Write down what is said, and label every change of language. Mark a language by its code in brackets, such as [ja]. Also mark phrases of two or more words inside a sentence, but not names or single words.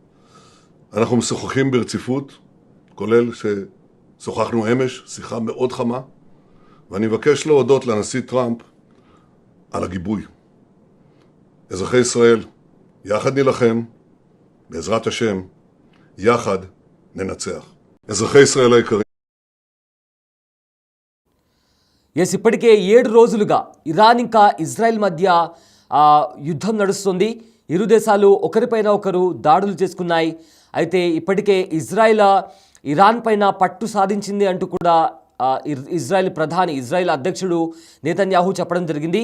[he] אנחנו משוחחים ברציפות, כולל ששוחחנו אמש, שיחה מאוד חמה, ואני מבקש להודות לנשיא טראמפ על הגיבוי. אזרחי ישראל, יחד נילחם, בעזרת השם, יחד ננצח. אזרחי ישראל היקרים. [te] ఇప్పటికే 7 రోజులుగా ఇరాన్ ఇంకా ఇజ్రాయెల్ మధ్య యుద్ధం నడుస్తుంది. ఇరు దేశాలు ఒకరిపైన ఒకరు దాడులు చేసుకున్నాయి. అయితే ఇప్పటికే ఇరాన్ పైన పట్టు సాధించింది అంటూ కూడా ఇజ్రాయెల్ అధ్యక్షుడు నేతన్యాహు చెప్పడం జరిగింది.